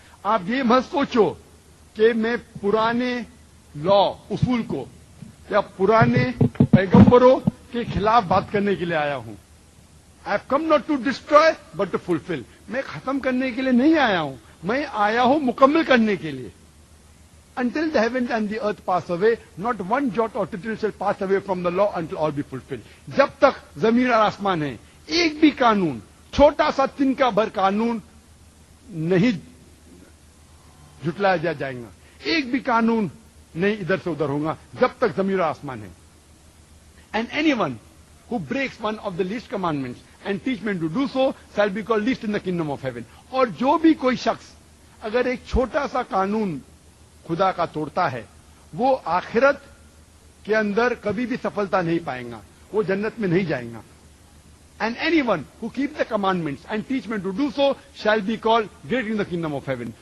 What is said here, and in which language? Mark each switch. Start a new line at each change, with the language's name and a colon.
Urdu: آپ یہ مت سوچو کہ میں پرانے لا اصول کو یا پرانے پیغمبروں کے خلاف بات کرنے کے لیے آیا ہوں.
English: I have come not to destroy but to fulfil,
Urdu: میں ختم کرنے کے لیے نہیں آیا ہوں, میں آیا ہوں مکمل کرنے کے لیے.
English: Until the heavens and the earth pass away, not one jot or tittle shall pass away from the law until all be fulfilled.
Urdu: جب تک زمین اور آسمان ہے, ایک بھی قانون, چھوٹا سا تن کا بھر قانون نہیں جھٹلایا جائے گا, ایک بھی قانون نہیں ادھر سے ادھر ہوگا جب تک زمین اور آسمان ہے.
English: And anyone who breaks one of the least commandments and teach men to do so shall be called least in the kingdom of heaven.
Urdu: اور جو بھی کوئی شخص اگر ایک چھوٹا سا قانون خدا کا توڑتا ہے, وہ آخرت کے اندر کبھی بھی سفلتا نہیں پائے گا, وہ جنت میں نہیں جائیں گا.
English: And anyone who keep the commandments and teach men to do so shall be called great in the kingdom of heaven.